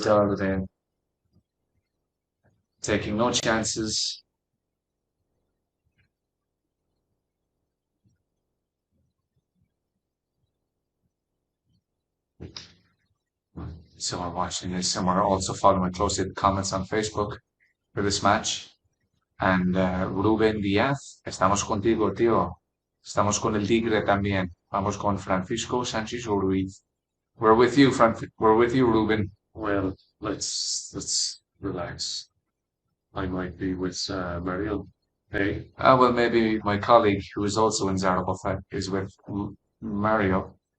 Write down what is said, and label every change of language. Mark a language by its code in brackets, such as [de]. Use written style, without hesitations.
[en] dialed in, taking no chances. So we're watching this and we're also following closely the comments on Facebook for this match. [es] And Rubén Díaz, estamos contigo, tío. Estamos con el Tigre también. Vamos con Francisco Sánchez Ruiz. [en] We're with you, We're with you, Ruben. Well, let's relax. I might be with Mario. Hey, Well, maybe my colleague, who is also in Zaragoza, is with Mario.